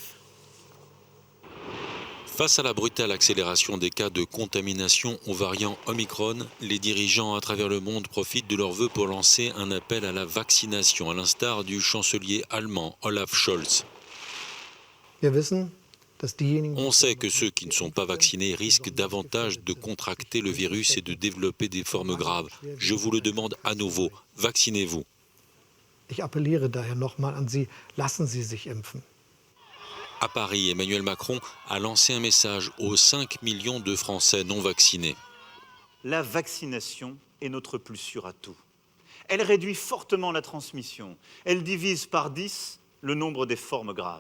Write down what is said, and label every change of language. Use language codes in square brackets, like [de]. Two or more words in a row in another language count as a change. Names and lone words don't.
[fr] Face à la brutale accélération des cas de contamination au variant Omicron, les dirigeants à travers le monde profitent de leurs vœux pour lancer un appel à la vaccination, à l'instar du chancelier allemand Olaf Scholz. On sait que ceux qui ne sont pas vaccinés risquent davantage de contracter le virus et de développer des formes graves. Je vous le demande à nouveau, vaccinez-vous. [de] Ich appelliere daher nochmal an Sie, lassen Sie sich impfen. [fr] À Paris, Emmanuel Macron a lancé un message aux 5 millions de Français non vaccinés. La vaccination est notre plus sûr atout. Elle réduit fortement la transmission. Elle divise par 10 le nombre des formes graves.